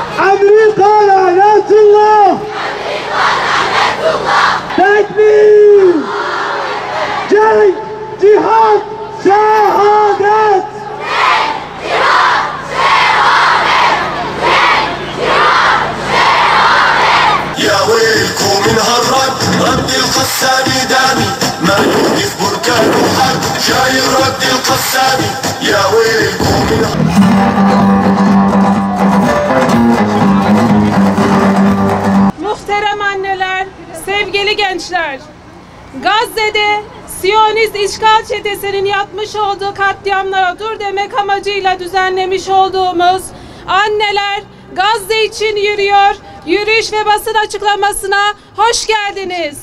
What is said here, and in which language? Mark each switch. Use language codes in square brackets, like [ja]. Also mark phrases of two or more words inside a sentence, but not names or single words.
[tr] Amerika lanetullah. Amerika lanetullah. Tekbir. Cenk, cihat, şehadet. Cenk, cihat, şehadet. Cenk, cihat, şehadet. [ar] يا ويلكم من هالرد رد القسامي دامي ما يوقف بركان وحد شايل رد القسامي يا ويلكم من [tr] Muhterem anneler, sevgili gençler, Gazze'de Siyonist işgal çetesinin yapmış olduğu katliamlara dur demek amacıyla düzenlemiş olduğumuz Anneler Gazze için yürüyor yürüyüş ve basın açıklamasına hoş geldiniz.